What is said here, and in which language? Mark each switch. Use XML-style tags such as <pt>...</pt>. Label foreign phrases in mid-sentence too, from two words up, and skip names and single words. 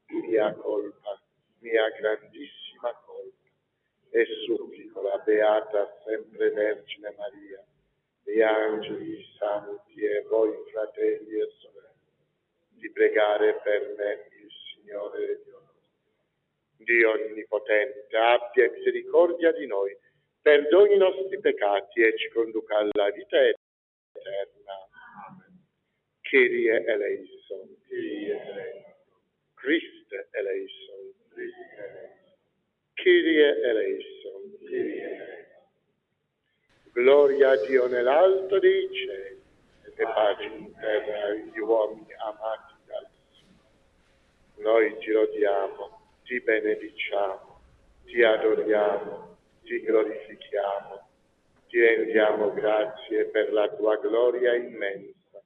<it>mia grandissima colpa, e supplico la Beata sempre Vergine Maria, gli angeli, i santi e voi fratelli e sorelle, di pregare per me il Signore Dio Onnipotente, abbia misericordia di noi, perdoni i nostri peccati e ci conduca alla vita eterna. Amen.</it> <el>Κύριε ἐλέησον, Χριστὲ ἐλέησον, Κύριε ἐλέησον,</el> <it>Gloria a Dio nell'alto dei cieli e pace in terra agli uomini amati dal Signore. Noi ti lodiamo, ti benediciamo, ti adoriamo, ti glorifichiamo, ti rendiamo grazie per la tua gloria immensa.</it>